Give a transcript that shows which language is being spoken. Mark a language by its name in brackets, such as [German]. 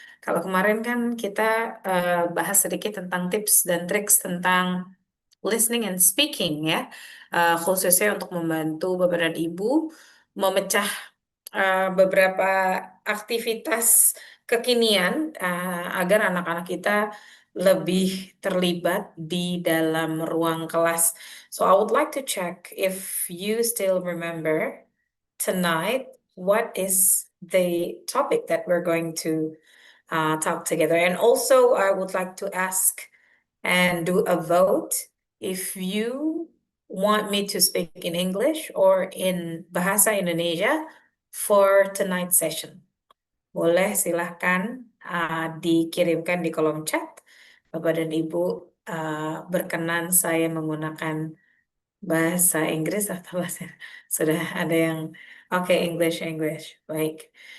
[Indonesian] Kalau kemarin kan kita bahas sedikit tentang tips dan triks tentang listening and speaking ya, khususnya untuk membantu Bapak dan Ibu memecah beberapa aktivitas kekinian agar anak-anak kita lebih terlibat di dalam ruang kelas. [English] So I would like to check if you still remember tonight what is the topic that we're going to talk together. And also I would like to ask and do a vote if you want me to speak in English or in Bahasa Indonesia for tonight's session. [Indonesian] Boleh silahkan dikirimkan di kolom chat. Bapak dan Ibu berkenan saya menggunakan bahasa Inggris atau bahasa sudah ada yang oke English baik.